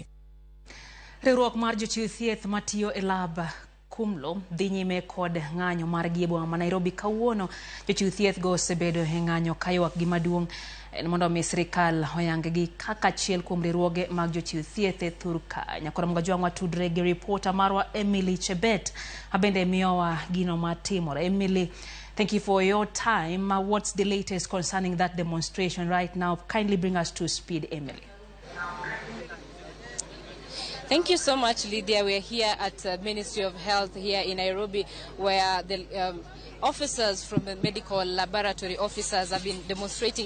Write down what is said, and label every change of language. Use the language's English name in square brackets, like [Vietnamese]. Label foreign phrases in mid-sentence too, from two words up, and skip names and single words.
[Luo (Kenya and Tanzania)] Riwruok mar jochiw thieth matiyo e lab Kumlo dhi nyime kod ng'anyo margi e boma ma Nairobi kawuono. Jochiw thieth go osebedo e ng'anyo ka ywak gi maduong' en mondo mi sirikal oyang gi kaka achiel kuom riwruoge mag jochiw thieth e thur ka. Nyakoro mgajwang' watudre gi reporter marwa Emily Chebet abende miyowa gino matimore. [English] Emily, thank you for your time. What's the latest concerning that demonstration right now? Kindly bring us to speed, Emily. Thank you so much, Lydia. We're here at the Ministry of Health here in Nairobi, where the officers from the medical laboratory officers have been demonstrating.